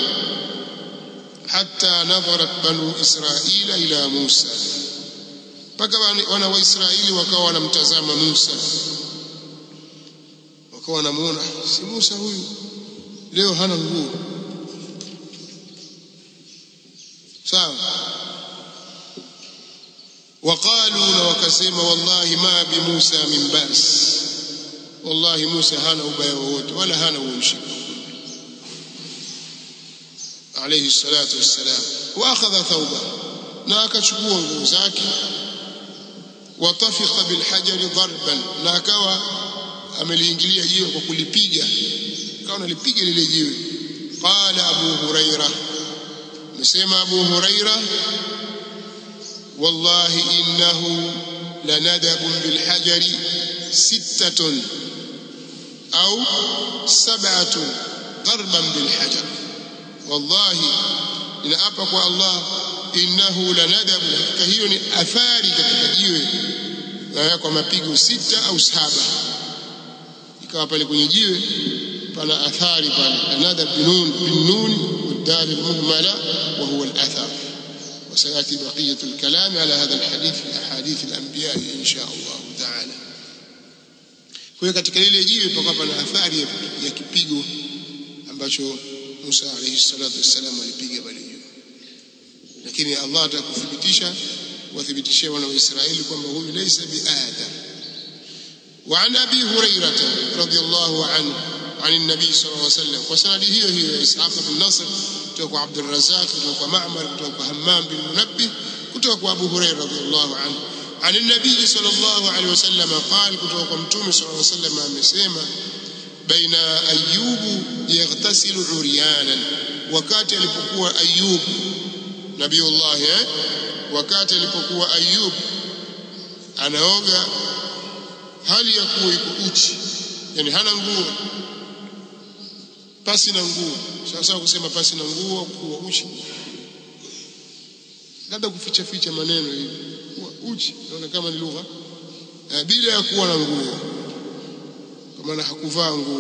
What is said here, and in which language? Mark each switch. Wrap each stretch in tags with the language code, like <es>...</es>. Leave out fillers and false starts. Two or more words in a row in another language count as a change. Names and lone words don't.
<ar>حتى نظرت بنو إسرائيل إلى موسى,</ar> <sw>mpaka wana wa Israeli wakawa wanamtazama Musa, wakawa wanamuona, si Musa huyu leo hana nguo. sawa. Waqalu, na wakasema,</sw> <ar>والله ما بموسى من بأس,</ar> <sw>wallahi Musa hana ubaya wowote wala hana ushirika</sw> <ar>عليه الصلاة والسلام. وأخذ ثوبه,</ar> <sw>na akachukua nguo zake.</sw> <ar>وطفق بالحجر ضربا,</ar> <sw>na akawa ameliingilia jiwe kwa kulipiga, akawa analipiga lile jiwe.</sw> <ar>قال أبو هريرة,</ar> <sw>amesema Abu Huraira,</sw> <ar>والله إنه لندب بالحجر ستة أو سبعة ضربا بالحجر.</ar> <sw>Wallahi, ninaapa kwa Allah,</sw> <ar>إنه لندب,</ar> <sw>hakika hiyo ni athari katika jiwe kwa mapigo 6 au 7. Ikawa pale kwenye jiwe pana athari pale,</sw> <ar>لندب بنون والدال المهملة وهو الأثر. وسيأتي بقية الكلام على هذا الحديث في أحاديث الأنبياء إن شاء الله تعالى.</ar> <sw>kwa katika ile jiwe pakawa na athari ya kipigo ambacho Musa</sw> <ar>عليه الصلاة والسلام</ar> <sw>alipiga pale juu. Lakini Allah atakuthibitisha, wathibitishie wana wa Israeli kwamba huyu</sw> <ar>ليس بآدر. وعن أبي هريرة رضي الله عنه عن النبي صلى الله عليه وسلم, وسند هي إسحاق بن نصر kutoka عبد الرزاق kutoka معمر kutoka همام بن منبه kutoka أبو هريرة رضي الله عنه عن النبي صلى الله عليه وسلم قال,</ar> <sw>kutoka mtume</sw> <ar>صلى الله عليه وسلم amesema, بين أيوب يغتسل عريانا,</ar> <sw>wakati alipokuwa Ayub Nabiullah, wakati alipokuwa Ayub anaoga hali ya kuwa iko uchi, yani hana nguo, pasi na nguo. Sasa kusema pasi na nguo kuwa uchi, labda kuficha ficha maneno hivi, kuwa uchi naona kama ni lugha, bila ya kuwa na nguo, kwa maana hakuvaa nguo.</sw>